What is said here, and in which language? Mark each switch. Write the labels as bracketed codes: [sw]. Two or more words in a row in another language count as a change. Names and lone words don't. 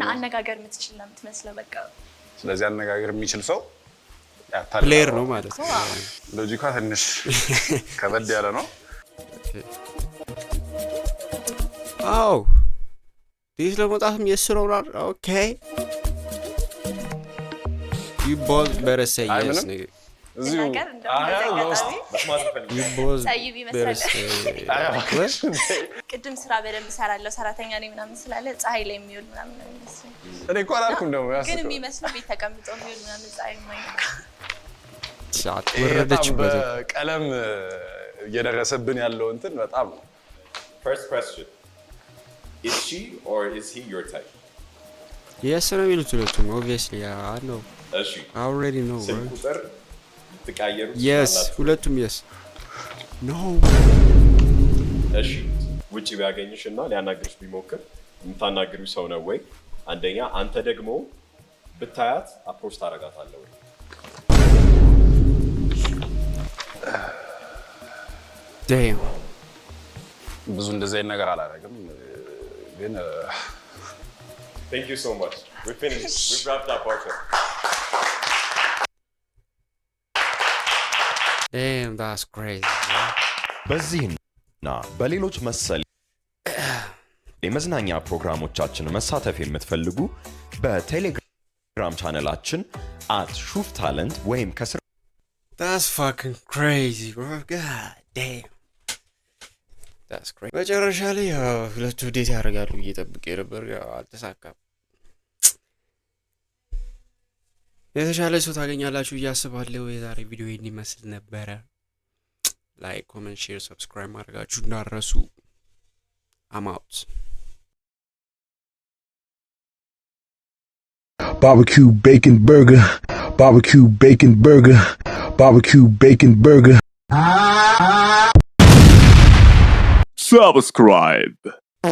[am] አነጋገር የምትችል ነው የምትመስለው በቃ ስለዚህ አነጋገር የሚችል ሰው ፕሌየር ነው ማለት ነው ሎጂካ ትንሽ ከበድ ያለ ነው አው ዲስ ለመጣም የስራው ኦኬ [en] you both better say yes nigga [am] እዚሁ ነገር እንደዚህ ጠይብ ይመስላል። ቅድም ስራ በደንብ እሰራለሁ ሰራተኛ ነኝ ምናምን ስላለ ፀሐይ ላይ የሚውል ምናምን ነው የሚመስለው። እኔ እኮ አላልኩም ደግሞ ግን የሚመስለው ቤት ተቀምጦ የሚውል ምናምን ፀሐይ የማይነካ ወረደችበት። በቀለም እየደረሰብን ያለው እንትን በጣም ነው። [en] First question. Is she or is he your type? Yes [am] ነው የሚሉት ሁለቱም [en] obviously I know. [am] እሺ [en] I already know. [am] ስልክ ቁጥር ትቀያየሩ? [en] Yes ሁለቱም yes. No. [am] እሺ ውጪ ቢያገኝሽና ሊያናግርሽ ቢሞክር የምታናግሪው ሰው ነው ወይ? አንደኛ አንተ ደግሞ ብታያት አፕሮች ታረጋታለህ ወይ? [en] Damn. [am] ብዙ እንደዚህ አይነት ነገር አላደርግም ግን [en] Thank you so much. We finished. We wrapped up our show. Damn, that's crazy. [am] በዚህና በሌሎች መሰል የመዝናኛ ፕሮግራሞቻችን መሳተፍ የምትፈልጉ በቴሌግራም ቻናላችን @shuftalent ወይም ከስር [en] That's fucking crazy, bro. God damn. That's crazy. [am] መጨረሻ ላይ ሁለቱ ዴት ያደርጋሉ እየጠብቄ ነበር፣ አልተሳካም። የተሻለ ሰው ታገኛላችሁ እያስባለሁ። የዛሬ ቪዲዮ ይህን ይመስል ነበረ። ላይክ፣ ኮሜንት፣ ሼር፣ ሰብስክራይብ ማድረጋችሁ እንዳትረሱ። [en] I'm out. Barbecue bacon burger, barbecue bacon burger, barbecue bacon burger. Subscribe.